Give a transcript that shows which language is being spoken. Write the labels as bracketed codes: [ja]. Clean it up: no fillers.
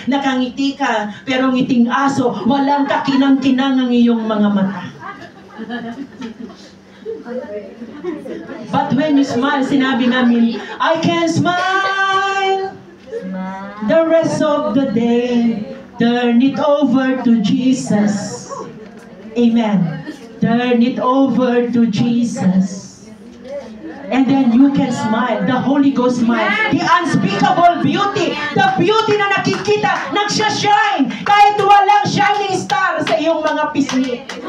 [tl] Nakangiti ka, pero ngiting aso, walang kakinang-kinang ang iyong mga mata. [en] But when you smile, [tl] sinabi namin, [en] I can smile the rest of the day. Turn it over to Jesus. Amen. Turn it over to Jesus. And then you can smile. The Holy Ghost smile. The unspeakable beauty. [tl] The beauty na nakikita, nagsha-shine. Kahit walang shining star sa iyong mga pisngi.